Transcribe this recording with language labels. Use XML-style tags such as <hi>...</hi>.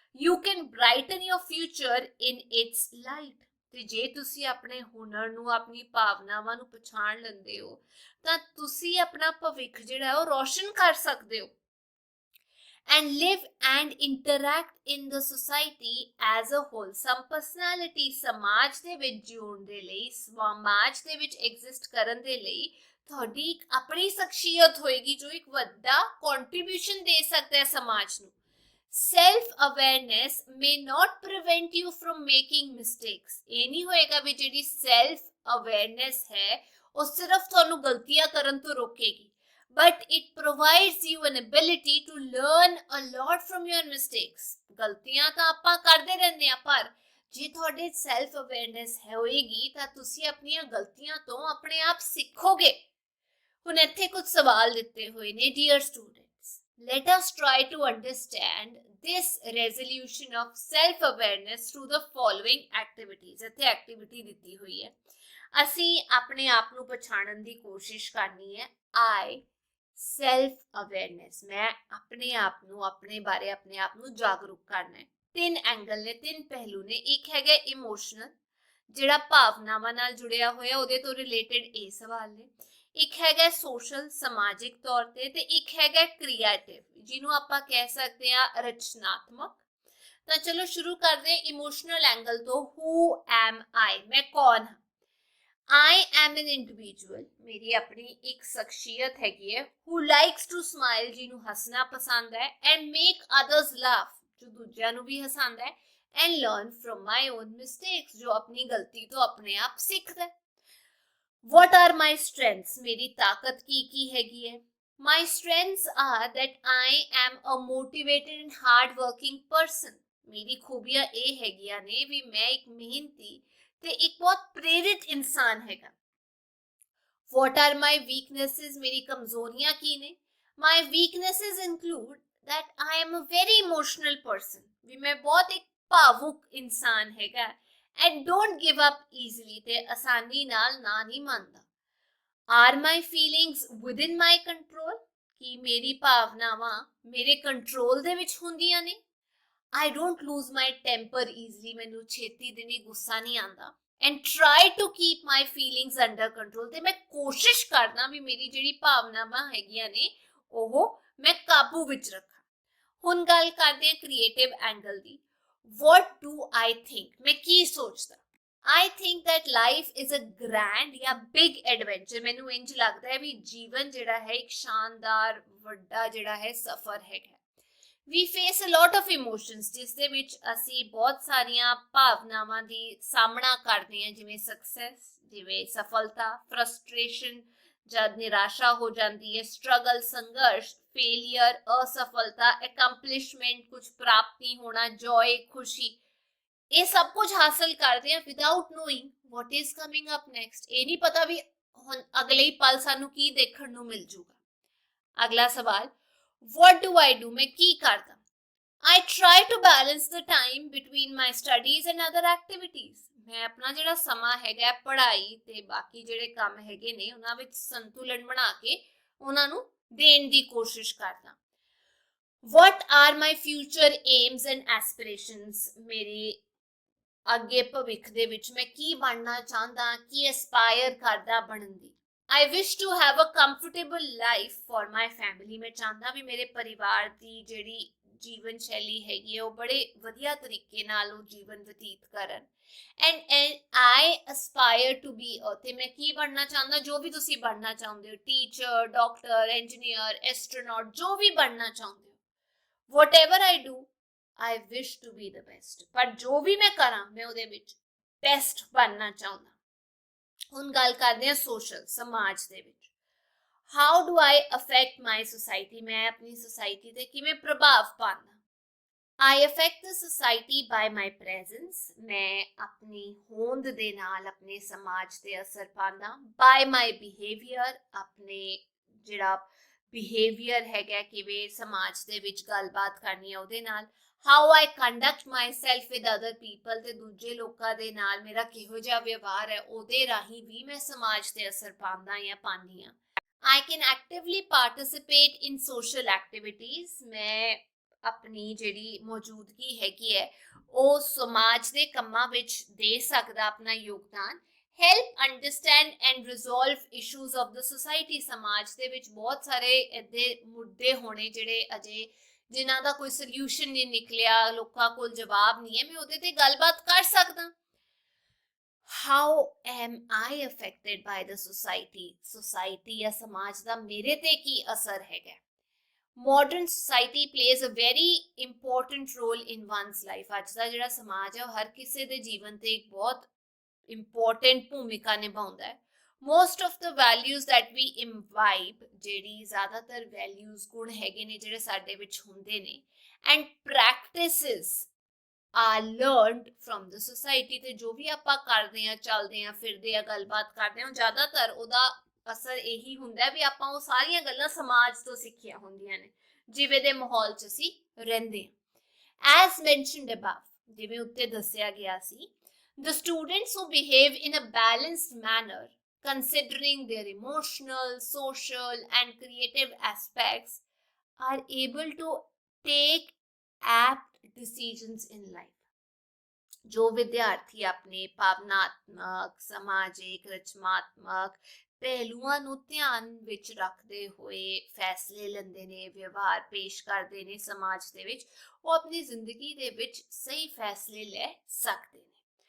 <en>you can brighten your future in its light</en> <pa>ਤੇ ਜੇ ਤੁਸੀਂ ਆਪਣੇ ਹੁਨਰ ਨੂੰ ਆਪਣੀ ਭਾਵਨਾਵਾਂ ਨੂੰ ਪਛਾਣ ਲੈਂਦੇ ਹੋ ਤਾਂ ਤੁਸੀਂ ਆਪਣਾ ਭਵਿੱਖ ਜਿਹੜਾ ਉਹ ਰੋਸ਼ਨ ਕਰ ਸਕਦੇ ਹੋ।</pa> <en>And live and interact in the society as a wholesome personality।</en> <pa>ਸਮਾਜ ਦੇ ਵਿੱਚ ਜਿਉਣ ਦੇ ਲਈ ਸਮਾਜ ਦੇ ਵਿੱਚ ਐਗਜ਼ਿਸਟ ਕਰਨ ਦੇ ਲਈ ਤੁਹਾਡੀ ਇੱਕ ਆਪਣੀ ਸ਼ਖਸੀਅਤ ਹੋਏਗੀ ਜੋ ਇੱਕ ਵੱਡਾ ਕੰਟਰੀਬਿਊਸ਼ਨ ਦੇ ਸਕਦਾ ਹੈ ਸਮਾਜ ਨੂੰ।</pa> <en>Self awareness may not prevent you from making mistakes।</en> <pa>ਇਹ ਨਹੀਂ ਹੋਏਗਾ ਵੀ ਜਿਹੜੀ self awareness ਹੈ ਉਹ ਸਿਰਫ ਤੁਹਾਨੂੰ ਗਲਤੀਆਂ ਕਰਨ ਤੋਂ ਰੋਕੇਗੀ</pa> <en>but it provides you an ability to learn a lot from your mistakes।</en> <pa>ਗਲਤੀਆਂ ਤਾਂ ਆਪਾਂ ਕਰਦੇ ਰਹਿੰਦੇ ਆ ਪਰ ਜੇ ਤੁਹਾਡੇ self awareness ਹੋਏਗੀ ਤਾਂ ਤੁਸੀਂ ਆਪਣੀਆਂ ਗਲਤੀਆਂ ਤੋਂ ਆਪਣੇ ਆਪ ਸਿੱਖੋਗੇ। ਹੁਣ ਇੱਥੇ ਕੁਝ ਸਵਾਲ ਦਿੱਤੇ ਹੋਏ ਨੇ</pa> <en>dear students, let us try to understand this resolution of self awareness through the following activities।</en> <pa>ਇੱਥੇ ਐਕਟੀਵਿਟੀ ਦਿੱਤੀ ਹੋਈ ਹੈ ਅਸੀਂ ਆਪਣੇ ਆਪ ਨੂੰ ਪਛਾਣਨ ਦੀ ਕੋਸ਼ਿਸ਼ ਕਰਨੀ ਹੈ। I ਸੈਲਫ ਅਵੇਅਰਨੈਸ ਮੈਂ ਆਪਣੇ ਆਪ ਨੂੰ ਆਪਣੇ ਬਾਰੇ ਆਪਣੇ ਆਪ ਨੂੰ ਜਾਗਰੂਕ ਕਰਨਾ ਹੈ। ਤਿੰਨ ਐਂਗਲ ਨੇ ਤਿੰਨ ਪਹਿਲੂ ਨੇ ਇੱਕ ਹੈਗਾ ਇਮੋਸ਼ਨਲ ਜਿਹੜਾ ਭਾਵਨਾਵਾਂ ਨਾਲ ਜੁੜਿਆ ਹੋਇਆ ਉਹਦੇ ਤੋਂ ਰਿਲੇਟਡ ਇਹ ਸਵਾਲ ਨੇ। ਇੱਕ ਹੈਗਾ ਸੋਸ਼ਲ ਸਮਾਜਿਕ ਤੌਰ ਤੇ ਇੱਕ ਹੈਗਾ ਕ੍ਰੀਏਟਿਵ ਜਿਹਨੂੰ ਆਪਾਂ ਕਹਿ ਸਕਦੇ ਆ ਰਚਨਾਤਮਕ। ਤਾਂ ਚਲੋ ਸ਼ੁਰੂ ਕਰਦੇ ਹਾਂ ਇਮੋਸ਼ਨਲ ਐਂਗਲ ਤੋਂ।</pa> <en>who am I</en> <pa>ਮੈਂ ਕੌਣ ਹਾਂ।</pa> <en>I am an individual</en> <hi>मेरी अपनी एक शख्सियत हैगी है</hi> <en>who likes to smile</en> <pa>ਜਿਹਨੂੰ ਹੱਸਣਾ ਪਸੰਦ ਹੈ</pa> <en>and make others laugh</en> <pa>ਜੋ ਦੂਜਿਆਂ ਨੂੰ ਵੀ ਹਸਾਉਂਦਾ ਹੈ</pa> <en>and learn from my own mistakes</en> <pa>ਜੋ ਆਪਣੀ ਗਲਤੀ ਤੋਂ ਆਪਣੇ ਆਪ ਸਿੱਖਦਾ ਹੈ।</pa> <en>What are my strengths</en> <pa>ਮੇਰੀ ਤਾਕਤ ਕੀ ਹੈਗੀ ਹੈ।</pa> <en>My strengths are that I am a motivated and hard working person</en> <pa>ਮੇਰੀ ਖੂਬੀਆਂ ਇਹ ਹੈਗੀਆਂ ਨੇ ਵੀ ਮੈਂ ਇੱਕ ਮਿਹਨਤੀ ਤੇ ਇੱਕ ਬਹੁਤ ਪ੍ਰੇਰਿਤ ਇਨਸਾਨ ਹੈਗਾ।</pa> <en>What are my weaknesses?</en> <pa>ਮੇਰੀ ਕਮਜ਼ੋਰੀਆਂ ਕੀ ਨੇ?</pa> <en>My weaknesses include that I am a very emotional person,</en> <pa>ਵੀ ਮੈਂ ਬਹੁਤ ਇੱਕ ਭਾਵੁਕ ਇਨਸਾਨ ਹੈਗਾ</pa> <en>and don't give up easily,</en> <pa>ਤੇ ਆਸਾਨੀ ਨਾਲ ਨਾ ਨਹੀਂ ਮੰਨਦਾ।</pa> <en>Are my feelings within my control?</en> <pa>ਕਿ ਮੇਰੀ ਭਾਵਨਾਵਾਂ ਮੇਰੇ ਕੰਟਰੋਲ ਦੇ ਵਿੱਚ ਹੁੰਦੀਆਂ ਨੇ।</pa> <en>I don't lose my temper easily,</en> <pa>ਮੈਨੂੰ ਛੇਤੀ ਦਿਨੀ ਗੁੱਸਾ ਨਹੀਂ ਆਉਂਦਾ।</pa> <en>And try to keep my feelings under control,</en> <pa>ਤੇ ਮੈਂ ਕੋਸ਼ਿਸ਼ ਕਰਦਾ ਵੀ ਮੇਰੀ ਜਿਹੜੀ ਭਾਵਨਾਵਾਂ ਹੈਗੀਆਂ ਨੇ ਉਹ ਮੈਂ ਕਾਬੂ ਵਿੱਚ ਰੱਖਾਂ। ਹੁਣ ਗੱਲ ਕਰਦੇ ਹਾਂ creative angle ਦੀ।</pa> <en>What do I think?</en> <pa>ਮੈਂ ਕੀ ਸੋਚਦਾ?</pa> <en>I think that life is a grand ਜਾਂ big adventure।</en> <pa>ਮੈਨੂੰ ਇੰਜ ਲੱਗਦਾ ਹੈ ਵੀ ਜੀਵਨ ਜਿਹੜਾ ਹੈ ਇੱਕ ਸ਼ਾਨਦਾਰ ਵੱਡਾ ਜਿਹੜਾ ਹੈ ਸਫ਼ਰ ਹੈਗਾ।</pa> <en>We face a lot of emotions,</en> <pa>ਜਿਸ ਦੇ ਵਿੱਚ ਅਸੀਂ ਬਹੁਤ ਸਾਰੀਆਂ ਭਾਵਨਾਵਾਂ ਦੀ ਸਾਹਮਣਾ ਕਰਦੇ ਹਾਂ, ਜਿਵੇਂ ਸਕਸੈਸ, ਜਿਵੇਂ ਸਫਲਤਾ, ਫਰਸਟ੍ਰੇਸ਼ਨ, ਜਦ ਨਿਰਾਸ਼ਾ ਹੋ ਜਾਂਦੀ ਹੈ, ਸਟਰਗਲ, ਸੰਘਰਸ਼, ਫੇਲੀਅਰ, ਅਸਫਲਤਾ, ਅਕੰਪਲਿਸ਼ਮੈਂਟ, ਕੁਝ ਪ੍ਰਾਪਤੀ ਹੋਣਾ, ਜੋਏ, ਖੁਸ਼ੀ। ਇਹ ਸਭ ਕੁਝ ਹਾਸਲ ਕਰਦੇ ਹਾਂ</pa> <en>Without knowing what is coming up next।</en> <pa>ਇਹ ਨਹੀਂ ਪਤਾ ਵੀ ਹੁਣ ਅਗਲੇ ਹੀ ਪਲ ਸਾਨੂੰ ਕੀ ਦੇਖਣ ਨੂੰ ਮਿਲ ਜੂਗਾ। ਅਗਲਾ ਸਵਾਲ,</pa> <en>what do I do?</en> <pa>ਮੈਂ ਕੀ ਕਰਦਾ?</pa> <en>I try to balance the time between my studies and other activities।</en> <pa>ਮੈਂ ਆਪਣਾ ਜਿਹੜਾ ਸਮਾਂ ਹੈਗਾ ਪੜ੍ਹਾਈ ਤੇ ਬਾਕੀ ਜਿਹੜੇ ਕੰਮ ਹੈਗੇ ਨੇ ਉਹਨਾਂ ਵਿੱਚ ਸੰਤੁਲਨ ਬਣਾ ਕੇ ਉਹਨਾਂ ਨੂੰ ਦੇਣ ਦੀ ਕੋਸ਼ਿਸ਼ ਕਰਦਾ।</pa> <en>What are my future aims and aspirations?</en> <pa>ਮੇਰੇ ਅੱਗੇ ਭਵਿੱਖ ਦੇ ਵਿੱਚ ਮੈਂ ਕੀ ਬਣਨਾ ਚਾਹੁੰਦਾ, ਕੀ ਐਸਪਾਇਰ ਕਰਦਾ ਬਣਨ ਦੀ।</pa> <en>I wish to have a comfortable life for my family।</en> <pa>ਮੈਂ ਚਾਹੁੰਦਾ ਵੀ ਮੇਰੇ ਪਰਿਵਾਰ ਦੀ ਜਿਹੜੀ ਜੀਵਨ ਸ਼ੈਲੀ ਹੈਗੀ ਹੈ ਉਹ ਬੜੇ ਵਧੀਆ ਤਰੀਕੇ ਨਾਲ ਉਹ ਜੀਵਨ ਬਤੀਤ ਕਰਨ।</pa> <en>and I aspire to be</en> <pa>ਤੇ ਮੈਂ ਕੀ ਬਣਨਾ ਚਾਹੁੰਦਾ, ਜੋ ਵੀ ਤੁਸੀਂ ਬਣਨਾ ਚਾਹੁੰਦੇ ਹੋ, ਟੀਚਰ, ਡਾਕਟਰ, ਇੰਜੀਨੀਅਰ, ਐਸਟਰੋਨੌਟ, ਜੋ ਵੀ ਬਣਨਾ ਚਾਹੁੰਦੇ ਹੋ।</pa> <en>whatever I do, I wish to be the best।</en> <pa>ਪਰ ਜੋ ਵੀ ਮੈਂ ਕਰਾਂ ਮੈਂ ਉਹਦੇ ਵਿੱਚ ਬੈਸਟ ਬਣਨਾ ਚਾਹੁੰਦਾ। ਹੁਣ ਗੱਲ ਕਰਦੇ ਹਾਂ ਸੋਸ਼ਲ, ਸਮਾਜ ਦੇ ਵਿੱਚ।</pa> <en>How do I affect my society?</en> <pa>ਮੈਂ ਆਪਣੀ ਸੋਸਾਇਟੀ ਤੇ ਕਿਵੇਂ ਪ੍ਰਭਾਵ ਪਾਉਂਦਾ?</pa> <en>I affect the society by my presence।</en> <pa>ਮੈਂ ਆਪਣੀ ਹੋਂਦ ਦੇ ਨਾਲ ਆਪਣੇ ਸਮਾਜ ਤੇ ਅਸਰ ਪਾਉਂਦਾ।</pa> <en>By my behavior,</en> <pa>ਆਪਣੇ ਜਿਹੜਾ ਬਿਹੇਵੀਅਰ ਹੈਗਾ ਕਿਵੇਂ ਸਮਾਜ ਦੇ ਵਿੱਚ ਗੱਲਬਾਤ ਕਰਨੀ ਹੈ ਉਹਦੇ ਨਾਲ।</pa> <en>How I conduct myself with other people,</en> <pa>ਤੇ ਦੂਜੇ ਲੋਕਾਂ ਦੇ ਨਾਲ ਮੇਰਾ ਕਿਹੋ ਜਿਹਾ ਵਿਵਹਾਰ ਹੈ ਉਹਦੇ ਰਾਹੀਂ ਵੀ ਮੈਂ ਸਮਾਜ ਤੇ ਅਸਰ ਪਾਉਂਦਾ ਜਾਂ ਪਾਉਂਦੀ ਹਾਂ।</pa> <en>I can actively participate in social activities।</en> <pa>ਮੈਂ ਆਪਣੀ ਜਿਹੜੀ ਮੌਜੂਦਗੀ ਹੈਗੀ ਹੈ ਉਹ ਸਮਾਜ ਦੇ ਕੰਮਾਂ ਵਿੱਚ ਦੇ ਸਕਦਾ ਆਪਣਾ ਯੋਗਦਾਨ।</pa> <en>Help understand and resolve issues of the society।</en> <pa>ਸਮਾਜ ਦੇ ਵਿੱਚ ਬਹੁਤ ਸਾਰੇ ਇਹਦੇ ਮੁੱਦੇ ਹੋਣੇ ਜਿਹੜੇ ਅਜੇ ਜਿਨ੍ਹਾਂ ਦਾ ਕੋਈ ਸੋਲਿਊਸ਼ਨ ਨਹੀਂ ਨਿਕਲਿਆ, ਲੋਕਾਂ ਕੋਲ ਜਵਾਬ ਨਹੀਂ ਹੈ, ਮੈਂ ਉਹਦੇ ਤੇ ਗੱਲਬਾਤ ਕਰ ਸਕਦਾ।</pa> <en>How am I affected by the society?</en> <pa>society ਜਾਂ ਸਮਾਜ ਦਾ ਮੇਰੇ ਤੇ ਕੀ ਅਸਰ ਹੈਗਾ?</pa> <en>Modern society plays a very important role in one's life।</en> <pa>ਅੱਜ ਦਾ ਜਿਹੜਾ ਸਮਾਜ ਹੈ ਉਹ ਹਰ ਕਿਸੇ ਦੇ ਜੀਵਨ ਤੇ ਇੱਕ ਬਹੁਤ ਇੰਪੋਰਟੈਂਟ ਭੂਮਿਕਾ ਨਿਭਾਉਂਦਾ ਹੈ।</pa> <en>Most of the values that we imbibe,</en> <pa>ਜਿਹੜੀ ਜ਼ਿਆਦਾਤਰ ਵੈਲਿਊਜ਼ ਗੁਣ ਹੈਗੇ ਨੇ ਜਿਹੜੇ ਸਾਡੇ ਵਿੱਚ ਹੁੰਦੇ ਨੇ,</pa> <en>and practices are learned from the society।</en> <pa>ਤੇ ਜੋ ਵੀ ਆਪਾਂ ਕਰਦੇ ਹਾਂ, ਚੱਲਦੇ ਹਾਂ, ਫਿਰਦੇ ਹਾਂ, ਗੱਲਬਾਤ ਕਰਦੇ ਹਾਂ, ਜ਼ਿਆਦਾਤਰ ਉਹਦਾ ਅਸਰ ਇਹੀ ਹੁੰਦਾ ਵੀ ਆਪਾਂ ਉਹ ਸਾਰੀਆਂ ਗੱਲਾਂ ਸਮਾਜ ਤੋਂ ਸਿੱਖੀਆਂ ਹੁੰਦੀਆਂ ਨੇ ਜਿਵੇਂ ਦੇ ਮਾਹੌਲ 'ਚ ਅਸੀਂ ਰਹਿੰਦੇ ਹਾਂ।</pa> <en>As mentioned above,</en> <pa>ਜਿਵੇਂ ਉੱਤੇ ਦੱਸਿਆ ਗਿਆ ਸੀ,</pa> <en>the students who behave in a balanced manner, considering their emotional, social and creative aspects, are able to take apt decisions in life।</en> <pa>ਜੋ ਵਿਦਿਆਰਥੀ ਆਪਣੇ ਭਾਵਨਾਤਮਕ, ਸਮਾਜਿਕ, ਰਚਨਾਤਮਕ ਪਹਿਲੂਆਂ ਨੂੰ ਧਿਆਨ ਵਿੱਚ ਰੱਖਦੇ ਹੋਏ ਫੈਸਲੇ ਲੈਂਦੇ ਨੇ, ਵਿਵਹਾਰ ਪੇਸ਼ ਕਰਦੇ ਨੇ ਸਮਾਜ ਦੇ ਵਿੱਚ, ਉਹ ਆਪਣੀ ਜ਼ਿੰਦਗੀ ਦੇ ਵਿੱਚ ਸਹੀ ਫੈਸਲੇ ਲੈ ਸਕਦੇ ਨੇ।</pa>